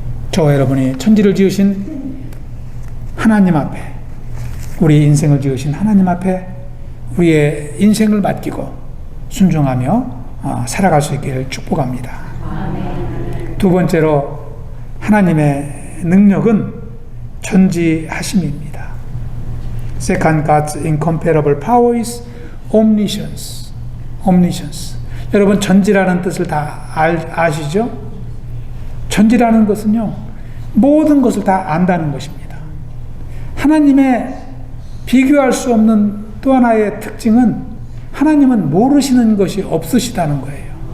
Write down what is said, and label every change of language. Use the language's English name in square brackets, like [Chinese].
[Korean] 저와 여러분이 천지를 지으신 하나님 앞에, 우리 인생을 지으신 하나님 앞에 우리의 인생을 맡기고 순종하며 살아갈 수 있기를 축복합니다. 두 번째로 하나님의 능력은 전지하심입니다. [English] Second, God's incomparable power is omniscience. Omniscience. [Korean] 여러분 전지라는 뜻을 다 아시죠? 전지라는 것은요, 모든 것을 다 안다는 것입니다. 하나님의 비교할 수 없는 또 하나의 특징은 하나님은 모르시는 것이 없으시다는 거예요.